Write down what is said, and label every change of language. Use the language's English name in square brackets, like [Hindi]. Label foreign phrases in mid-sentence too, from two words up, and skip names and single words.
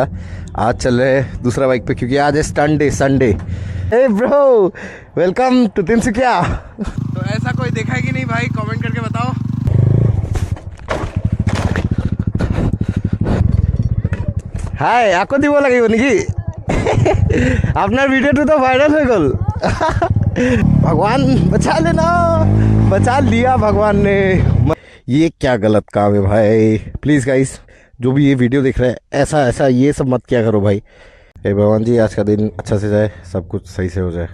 [Hindi] आज चल रहे हैं दूसरा बाइक पे क्योंकि आज है संडे। [English] hey bro, welcome to [Hindi] तिनसुकिया। तो ऐसा कोई देखा है कि नहीं भाई, कमेंट करके बताओ। हाय आपको [Assamese] দিব লাগিব নেকি? [Bangla] আপনার ভিডিওটা তো ভাইরাল হয়ে গেল। [Hindi] भगवान बचा लेना, बचा लिया भगवान ने। ये क्या गलत काम है भाई। [English] please guys, [Hindi] जो भी ये वीडियो देख रहे हैं, ऐसा ये सब मत क्या करो भाई। हे भगवान जी, आज का दिन अच्छा से जाए, सब कुछ सही से हो जाए।